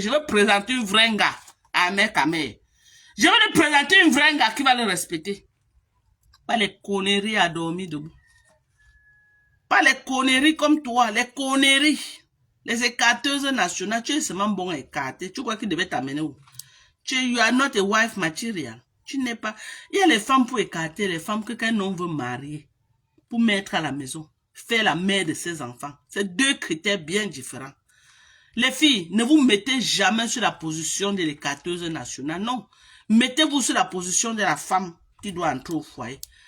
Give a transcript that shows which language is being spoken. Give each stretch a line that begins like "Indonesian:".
French: Je vais présenter une vraie gars à Ahmed Kamel. Je vais lui présenter une vraie gars qui va le respecter. Pas les conneries à dormir debout. Pas les conneries comme toi, les conneries. Les écarteuses nationales, tu es seulement bon à écarter. Tu crois qu'il devait t'amener où?
English: You are not a wife material.
French: Tu n'es pas... Il y a les femmes pour écarter, les femmes que quand un homme veut marier, pour mettre à la maison, faire la mère de ses enfants. C'est deux critères bien différents. Les filles, ne vous mettez jamais sur la position de l'écarteuse nationale, non. Mettez-vous sur la position de la femme qui doit entrer au foyer.